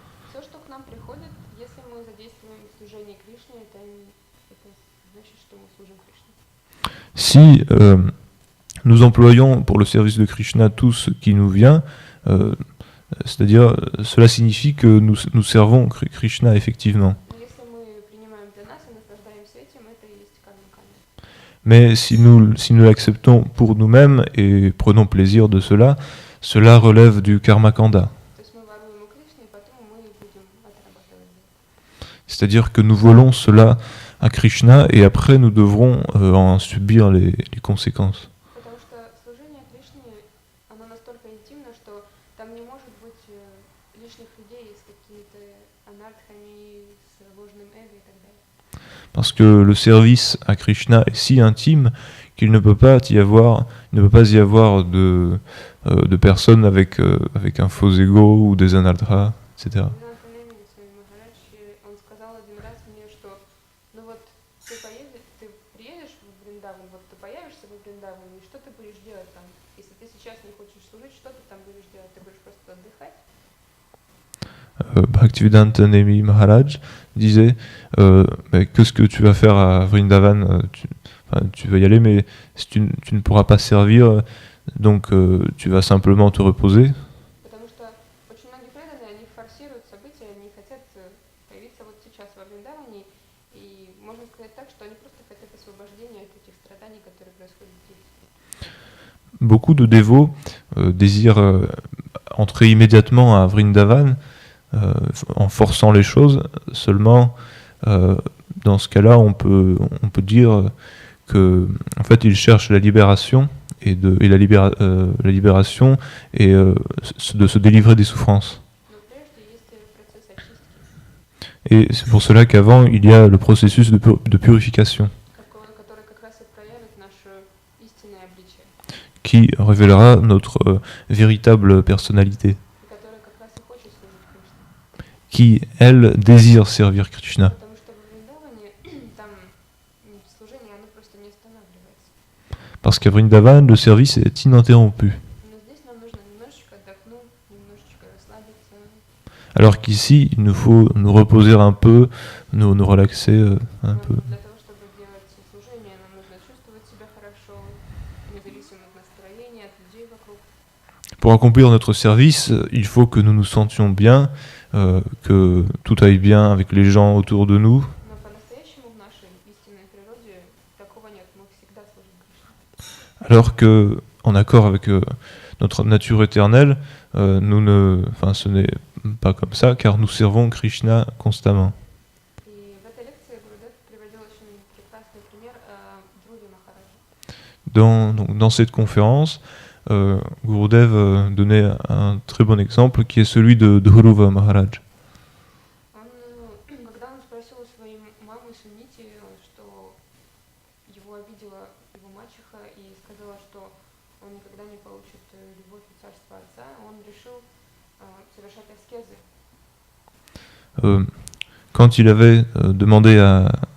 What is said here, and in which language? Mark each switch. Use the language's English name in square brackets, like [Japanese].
[Russian] Все, что к нам приходит, если мы задействуем служение Кришне, это значит, что мы служим Кришне. [French] Si nous employons pour le service de Krishna tout ce qui nous vient, c'est-à-dire cela signifie que nous servons Krishna effectivement. [Russian] Но если мы принимаем для нас и наслаждаемся этим, это и есть карма канда. [French] Mais si nous l'acceptons pour nous-mêmes et prenons plaisir de cela, cela relève du karma kanda. [Russian] То есть мы воруем у Кришны, и потом мы будем отрабатывать. [French] C'est-à-dire que nous volons cela à Krishna et après nous devrons en subir les conséquences. [Russian] Потому что служение Кришне, оно настолько интимно, что там не может быть лишних людей с какими-то анартхами, с ложным эго и так далее. [French] Parce que le service à Krishna est si intime qu'il ne peut pas y avoir de personnes avec un faux ego ou des anardras, etc. [Russian] Гнатанеми Госвами Махарадж, он сказал один раз мне, что ну вот ты приедешь в Вриндаван, вот ты появишься в Вриндаване, и что ты будешь делать там? Если ты сейчас не хочешь служить, что ты там будешь делать? Ты будешь просто отдыхать? [French] Bhaktivedanta Nemi Maharaj disait qu'est-ce que tu vas faire à Vrindavan, tu vas y aller, mais si tu ne pourras pas servir, donc tu vas simplement te reposer. [Russian] Потому что очень многие преданные, они форсируют события, они хотят появиться вот сейчас во Вриндаване, и можно сказать так, что они просто хотят освобождения от этих страданий, которые происходят здесь. [French] Beaucoup de dévots désirent entrer immédiatement à Vrindavan en forçant les choses. Seulement, dans ce cas-là, on peut dire que, en fait, ils cherchent la libération la libération et de se délivrer des souffrances. [Russian] Но прежде есть процесс очистки, [French] Et c'est pour cela qu'avant, il y a le processus de purification, [Russian] который как раз раз и проявит наше истинное обличие, [French] qui révélera notre véritable personnalité, [Russian] и которое как раз и хочет служить Кришне. [French] qui, elle, désire servir Krishna. [Russian] Потому что во Вриндаване там служение, оно просто не останавливается. [French] Parce qu'à Vrindavan, le service est ininterrompu. [Russian] Но здесь нам нужно немножечко отдохнуть, немножечко расслабиться. [French] Alors qu'ici, il nous faut nous reposer un peu, nous relaxer un peu. [Russian] Для того, чтобы делать служение, нам нужно чувствовать себя хорошо, независимо от настроения, от людей вокруг. [French] Pour accomplir notre service, il faut que nous nous sentions bien, que tout aille bien avec les gens autour de nous. [Russian] Но по-настоящему в нашей истинной природе такого нет. Мы всегда служим Кришне. [French] Alors que, en accord avec notre nature éternelle, ce n'est pas comme ça, car nous servons Krishna constamment. [Russian] И в этой лекции Гурудев приводил очень прекрасный пример Dhruvi Махараджа. [French] Dans cette conférence, Gurudev donnait un très bon exemple qui est celui de Dhruva Maharaj. [Russian] Когда он спросил у своей мамы Сунити, что его обидела его мачеха и сказала, что он никогда не получит любовь и царство отца, он решил совершать аскезы. [French] Quand il avait demandé à...